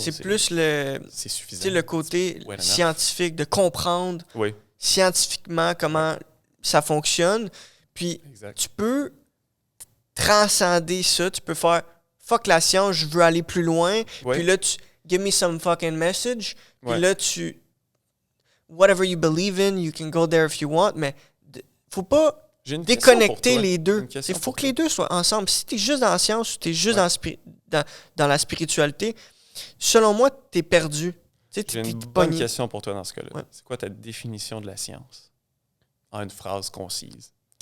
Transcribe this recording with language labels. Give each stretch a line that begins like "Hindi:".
French: C'est plus c'est suffisant. Le côté scientifique, de comprendre scientifiquement comment ça fonctionne. Puis tu peux transcender ça. Tu peux faire « fuck la science, je veux aller plus loin ». Puis là, tu «
English: give me some fucking message ».
French: Puis là, tu...
English: Whatever you believe in, you can go there if you want.
French: Mais faut pas déconnecter les deux. Il faut que les deux soient ensemble. Si tu es juste dans la science ou tu es juste dans la spiritualité, selon moi, tu es perdu. J'ai une bonne question pour toi dans ce cas-là. Ouais. C'est quoi ta définition de la science? En une phrase concise.